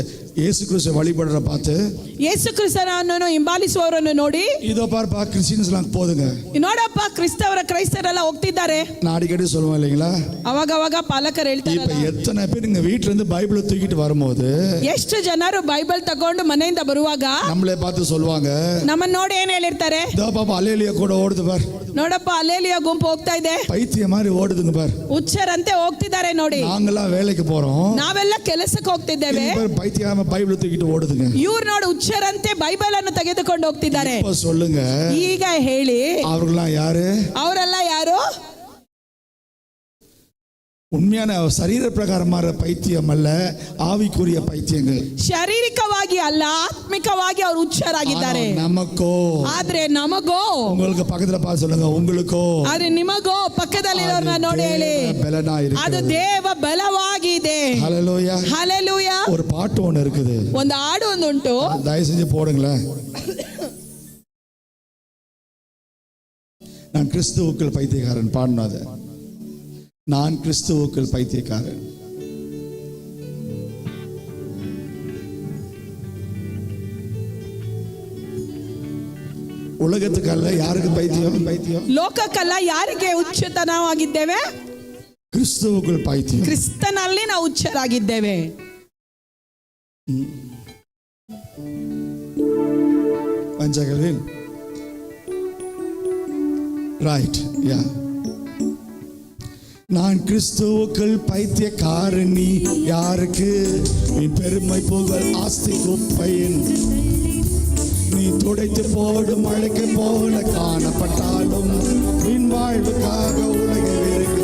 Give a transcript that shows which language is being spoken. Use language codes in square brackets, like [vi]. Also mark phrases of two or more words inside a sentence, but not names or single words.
[ta] ಯೇಸು ಕ್ರಿಸ್ತು வழிபடுற பார்த்து [kn] ಯೇಸು ಕ್ರಿಸ್ತನನ್ನು ಹಿಂಬಾಲಿಸುವವರನ್ನು ನೋಡಿ [ta] இதோ பாருப்பா கிறிஸ்டியன்ஸ்லாம் போதுங்க. [kn] ನೋಡಪ್ಪ ಕ್ರೈಸ್ತರೆಲ್ಲ ಹೋಗ್ತಿದ್ದಾರೆ. [ta] நான் அடிக்கடி சொல்லுவேன் இல்லைங்களா, [kn] ಅವಾಗ ಪಾಲಕರು [ta] இப்ப [kn] ಹೇಳ್ತಾರೆ, [ta] எத்தனை பேர் இங்க வீட்டுல இருந்து பைபிளை தூக்கிட்டு வரும்போது [kn] ಎಷ್ಟು ಜನರು ಬೈಬಲ್ ತಗೊಂಡು ಮನೆಯಿಂದ ಬರುವಾಗ [ta] நம்மளே பார்த்து சொல்லுவாங்க, [kn] ನಮ್ಮನ್ನ ನೋಡಿ ಏನ್ ಹೇಳಿರ್ತಾರೆ, [ta] இதோ பாப்பா அலேலியா கூட ஓடுது பார், [kn] ನೋಡಪ್ಪ ಅಲ್ಲೇಲಿಯ ಗುಂಪು ಹೋಗ್ತಾ ಇದೆ, [ta] பைத்திய மாதிரி ஓடுதுங்க பார், [kn] ಹುಚ್ಚರಂತೆ ಹೋಗ್ತಿದ್ದಾರೆ ನೋಡಿ, [ta] நாங்கெல்லாம் வேலைக்கு போறோம், [kn] ನಾವೆಲ್ಲ ಕೆಲಸಕ್ಕೆ ಹೋಗ್ತಿದ್ದೇವೆ, [ta] பைத்தியமா பைபிளை தூக்கிட்டு ஓடுதுங்க. [kn] ಇವ್ರು ನೋಡಿ ಹುಚ್ಚರಂತೆ ಬೈಬಲ್ ಅನ್ನು ತೆಗೆದುಕೊಂಡು ಹೋಗ್ತಿದ್ದಾರೆ. [ta] இப்ப சொல்லுங்க, [kn] ಈಗ ಹೇಳಿ [ta] அவர்கள்லாம் யாரு? [kn] ಅವರೆಲ್ಲ ಯಾರು? [ta] உண்மையான சரீர பிரகாரமான பைத்தியம் அல்ல, ஆவிக்குரிய பைத்தியங்கள். [kn] ಶಾರೀರಿಕವಾಗಿ ಅಲ್ಲ, ಆತ್ಮಿಕವಾಗಿ ಅವರು ಹುಚ್ಚರಾಗಿದ್ದಾರೆ. [ta] நமக்கோ, [kn] ಆದ್ರೆ ನಮಗೋ, [ta] உங்களுக்கு பக்கத்துல பார்த்து சொல்லுங்க, உங்களுக்கோ, [kn] ಆದ್ರೆ ನಿಮಗೋ, ಪಕ್ಕದಲ್ಲಿರೋರ್ನ ನೋಡಿ ಹೇಳಿ, [ta] பலனா இருக்கு, [kn] ಅದು ದೇವ ಬಲವಾಗಿದೆ. [ta] ஹalleluya, [kn] ಹಲ್ಲೆಲೂಯಾ. [ta] ஒரு பாட்டு ஒன்று இருக்குது, [kn] ಒಂದು ಹಾಡು ಒಂದು ಉಂಟು, [ta] தயவு செஞ்சு போடுங்களேன். நான் கிறிஸ்துவுக்குள் பைத்தியக்காரன் பாடணும் அது. நான் கிறிஸ்துவுக்குள் பைத்தியக்காரன். உலகத்துக்கல்ல, யாருக்கு பைத்தியம்? பைத்தியம் [kn] ಲೋಕಕ್ಕಲ್ಲ, ಯಾರಿಗೆ ಹುಚ್ಚುತನವಾಗಿದ್ದೇವೆ? [ta] கிறிஸ்துவுக்குள் பைத்தியம். [kn] ಕ್ರಿಸ್ತನಲ್ಲಿ ನಾವು ಹುಚ್ಚರಾಗಿದ್ದೇವೆ. பஞ்சகலின் ரைட், யா. [ta] நான் கிறிஸ்துவுக்குள் பைத்தியக்காரன், நீ யாருக்கு? நீ பெருமை புகழ் ஆஸ்தி குப்பையின் நீ துடைத்து போடும் அழைக்க போல காணப்பட்டாலும் என் வாழ்வுக்காக உலகில் இருக்கு.